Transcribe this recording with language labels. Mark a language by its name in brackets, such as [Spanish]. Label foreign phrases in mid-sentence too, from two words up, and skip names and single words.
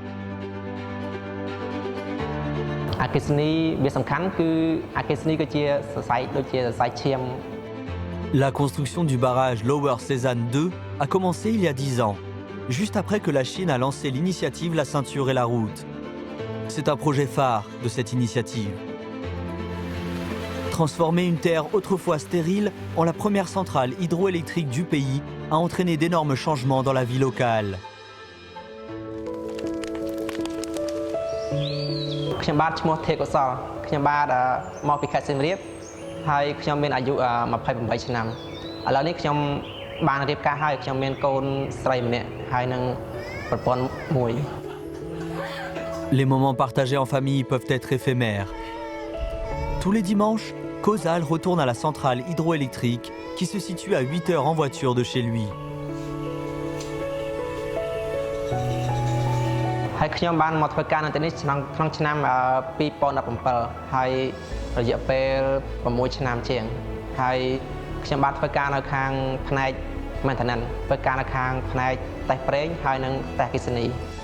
[French] La construction du barrage Lower Sezan 2 a commencé il y a 10 ans, juste après que la Chine a lancé l'initiative La Ceinture et la Route. C'est un projet phare de cette initiative. Transformer une terre autrefois stérile en la première centrale hydroélectrique du pays a entraîné d'énormes changements dans la vie locale. [Khmer] ខ្ញុំបាទឈ្មោះទេពកុសលខ្ញុំបាទមកពីខេត្តសៀមរាបហើយខ្ញុំមានអាយុ28ឆ្នាំឥឡូវនេះខ្ញុំបានរៀបការហើយខ្ញុំមានកូនស្រីម្នាក់ហើយនឹងប្រពន្ធមួយ [French] Les moments partagés en famille peuvent être éphémères. Tous les dimanches, Kozal retourne à la centrale hydroélectrique qui se situe à 8 heures en voiture de chez lui. [Khmer] ហើយខ្ញុំបានមកធ្វើការនៅទីនេះក្នុងឆ្នាំ2017ហើយរយៈពេល6ឆ្នាំជាងហើយខ្ញុំបានធ្វើការនៅខាងផ្នែក maintenance ធ្វើការនៅខាងផ្នែកតេស្តប្រេងហើយនិងតេស្តអគ្គិសនី